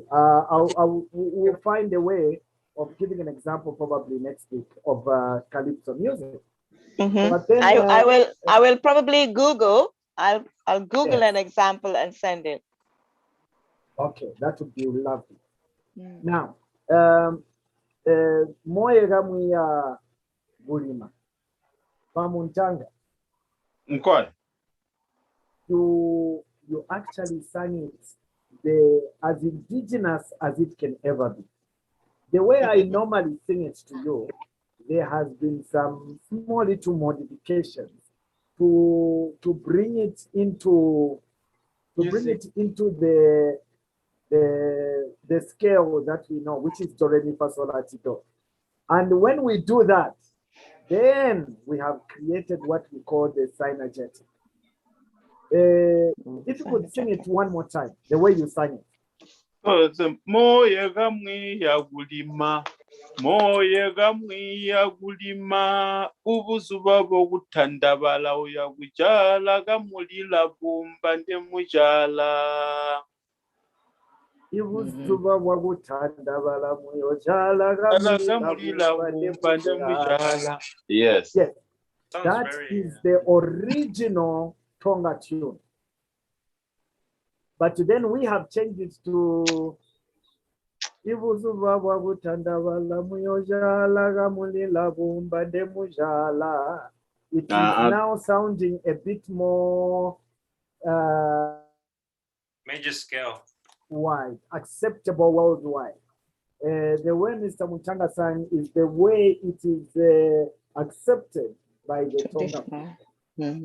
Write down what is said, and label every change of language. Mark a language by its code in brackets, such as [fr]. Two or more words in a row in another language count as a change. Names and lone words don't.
[en] We'll find a way of giving an example probably next week of calypso music. But then, I will probably Google. I'll Google an example and send it. Okay, that would be lovely. Now, [toi] moye gamwe ya bulima pamuntanga. Nkwa. [en] You actually sang it as indigenous as it can ever be. The way I normally sing it to you, there has been some small little modifications to bring it into the scale that we know, which is do re mi fa sol la ti do. And when we do that, then we have created what we call the synergetic. If you could sing it one more time, the way you sang it. [toi] Moye gamwe ya gulima, moye gamwe ya gulima, ubuzuba bw'okutandabala oya kujala gamulila bumba nde mujala. Ibuzuba bw'okutandabala muyojala gamulila bumba nde mujala. [en] Yes. That is the original Tonga tune. But then we have changed it to [toi] Ibuzuba bw'okutandabala muyojala gamulila bumba nde mujala. [en] It is now sounding a bit more major scale. Wide, acceptable worldwide. The way Mr. Muchanga sang is the way it is accepted by the Tonga people.